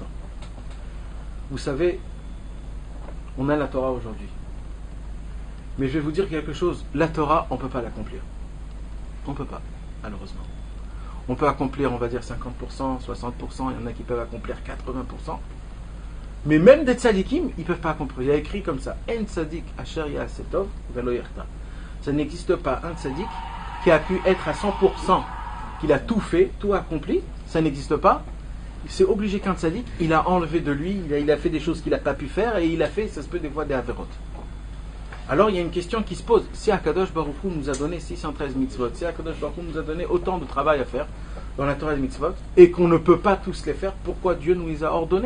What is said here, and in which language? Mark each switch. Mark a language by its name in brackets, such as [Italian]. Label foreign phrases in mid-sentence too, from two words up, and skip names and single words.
[French] Vous savez, on a la Torah aujourd'hui. Mais je vais vous dire quelque chose, la Torah, on ne peut pas l'accomplir. On ne peut pas, malheureusement. On peut accomplir, on va dire 50%, 60%, il y en a qui peuvent accomplir 80%. Mais même des tzadikim, ils ne peuvent pas accomplir. Il y a écrit comme ça, [Hebrew] אין צדיק אשר יעשה טוב ולא יחטא. [French] Ça n'existe pas un tzadik qui a pu être à 100%, qu'il a tout fait, tout accompli, ça n'existe pas. C'est obligé qu'un tzadik, il a enlevé de lui, il a fait des choses qu'il n'a pas pu faire et il a fait, ça se peut, des fois des averot. Alors il y a une question qui se pose. Si [Hebrew] הקדוש ברוך הוא [French] nous a donné 613 mitzvot, si [Hebrew] הקדוש ברוך הוא [French] nous a donné autant de travail à faire dans la Torah des mitzvot, et qu'on ne peut pas tous les faire, pourquoi Dieu nous les a ordonnés?